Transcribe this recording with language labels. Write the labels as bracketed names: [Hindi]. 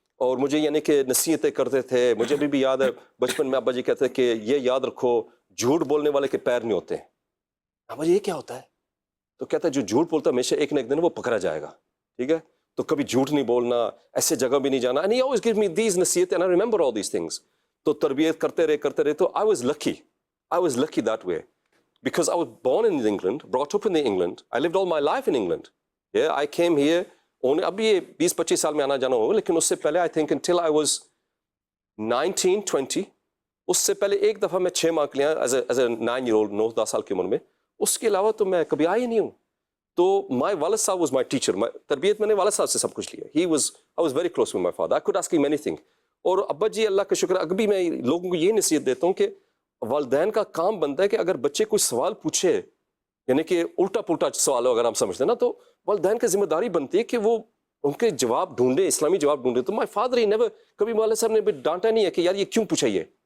[Urdu] اور مجھے یعنی کہ نصیحتیں کرتے تھے. مجھے ابھی بھی یاد ہے بچپن میں ابا جی کہتے ہیں کہ یہ یاد رکھو, جھوٹ بولنے والے کے پیر نہیں ہوتے. ابا جی یہ کیا ہوتا ہے؟ تو کہتا ہے جو جھوٹ بولتا ہے ہمیشہ ایک نہ ایک دن وہ پکڑا جائے گا, ٹھیک ہے. تو کبھی جھوٹ نہیں بولنا, ایسے جگہ بھی نہیں جانا. [English] And he always gives me these نصیحتیں, and I remember all these things. [Urdu] تو تربیت کرتے رہے. [English] تو I was lucky that way. Because I was born in England, brought up in England, I lived all my life in England. I came here [Urdu] ابھی یہ 20-25 سال میں آنا جانا ہوگا, لیکن اس سے پہلے [English] I think until I was 19-20, [Urdu] اس سے پہلے ایک دفعہ میں 6 ماہ کے لیے ایز اے 9-year-old 9-10 سال کی عمر میں, اس کے علاوہ تو میں کبھی آیا ہی نہیں ہوں. تو مائی والد صاحب واز مائی ٹیچر, تربیت میں نے والد صاحب سے سب کچھ لیا. [English] I was very close with my father. I could ask him anything. [Urdu] اور ابا جی اللہ کا شکر, ابھی میں لوگوں کو یہ نصیحت دیتا ہوں کہ والدین کا کام بنتا ہے کہ اگر بچے کوئی سوال پوچھے, یعنی کہ الٹا پلٹا سوال ہو اگر ہم سمجھتے ہیں نا, تو والدین کی ذمہ داری بنتی ہے کہ وہ ان کے جواب ڈھونڈے, اسلامی جواب ڈھونڈے. تو [English] my father he never, [Urdu] کبھی والد صاحب نے بھی ڈانٹا نہیں ہے کہ یار یہ کیوں پوچھا یہ.